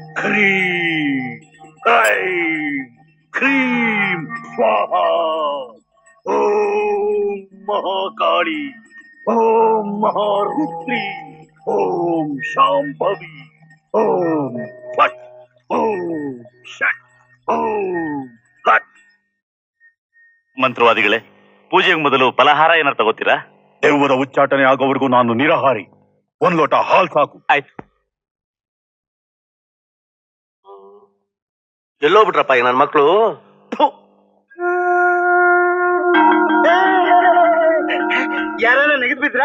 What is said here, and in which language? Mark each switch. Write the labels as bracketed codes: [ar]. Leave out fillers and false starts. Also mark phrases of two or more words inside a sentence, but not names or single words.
[sa] ह्रीं ऐं क्रीं स्वाहा। ओम महाकाली, ओम महारुद्री, ओम शांभवी, ओम फट, ओम षट, ओम हट। [kn] ಮಂತ್ರವಾದಿಗಳೇ, ಪೂಜೆಗೆ ಮೊದಲು ಫಲಹಾರ ಏನಾರು ತಗೋತೀರಾ? ದೆವ್ವದ ಉಚ್ಚಾಟನೆ ಆಗೋವರೆಗೂ ನಾನು ನಿರಾಹಾರಿ. ಒಂದ್ ಲೋಟ ಹಾಲ್ ಸಾಕು. ಆಯ್ತು. ಎಲ್ಲೋಗ್ಬಿಟ್ರಪ್ಪ ಈಗ ನನ್ನ ಮಕ್ಕಳು? ಯಾರೆಲ್ಲ ನೆಗೆದ್ ಬಿದ್ರ?